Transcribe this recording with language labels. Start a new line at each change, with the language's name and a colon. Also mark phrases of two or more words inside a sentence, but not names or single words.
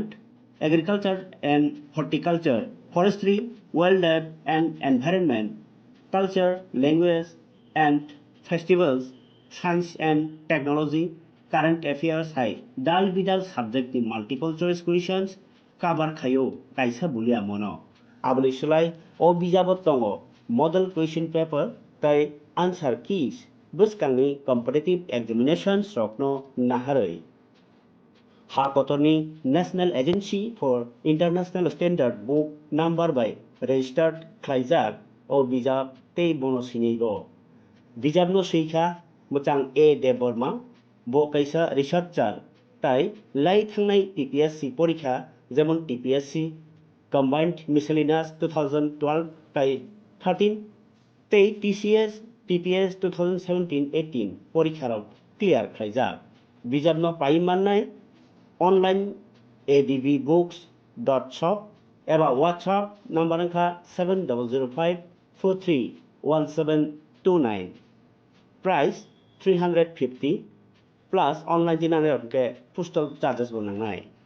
English: Agriculture and Horticulture, Forestry, Wildlife and Environment, Culture, Language and Festivals, Science and Technology, Current Affairs High, Dal Bidal Subject in Multiple Choice Questions,
Kok Borok: Kabar Khayo, Kaisa Bulia Mono, Abli Sulai, O Bijabot Tongo,
English: Model Question Paper, Tai Answer Keys, Buskangi Competitive Examinations,
Kok Borok: Rokno Naharoi.
English: Harkotoni National Agency for International Standard Book Number by Registered Klaizak or
Kok Borok: Bijab Te Bonosinigo. Bijab no Sika Mutang A. Deborma, Bo Kaisa Researcher, Tai Lai Tangnai TPSC Porika, Zemon TPSC,
English: Combined Miscellaneous
Kok Borok: 2012 Tai 13, Te TCS TPS 2017-18 Porikharok Clear Klaizak. Bijab no Paimanai online adbbooks.shop एबा WhatsApp नंबर अंका 7005431729
English: price 350 plus online
Kok Borok: जिनाने के
English: postal charges
Kok Borok: बनानाय